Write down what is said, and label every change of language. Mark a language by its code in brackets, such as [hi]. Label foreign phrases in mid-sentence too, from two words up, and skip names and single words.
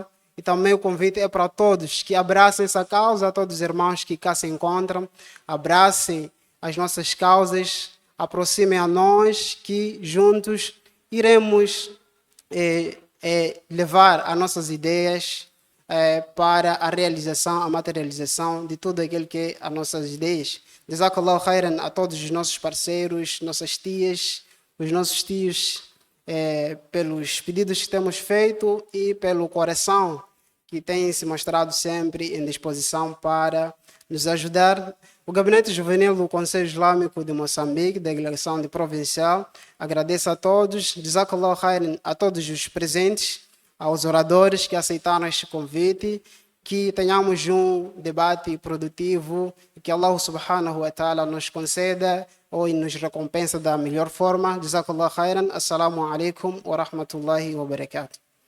[pt] E também o convite é para todos que abracem essa causa, a todos os irmãos que cá se encontram, abracem as nossas causas, aproximem a nós, que juntos iremos levar as nossas ideias para a realização, a materialização de tudo aquilo que é as nossas ideias. [ar] جزاك الله خيرا [pt] a todos os nossos parceiros, nossas tias, os nossos tios, pelos pedidos que temos feito e pelo coração que tem se mostrado sempre em disposição para nos ajudar. O Gabinete Juvenil do Conselho Islâmico de Moçambique, da delegação de provincial, agradeço a todos, [ar] جزاك الله خيرا [pt] a todos os presentes, aos oradores que aceitaram este convite, que tenhamos um debate produtivo e que [ar] الله سبحانه وتعالى [pt] nos conceda ou nos recompensa da melhor forma. [ar] جزاك الله خيرا. السلام عليكم ورحمة الله وبركاته.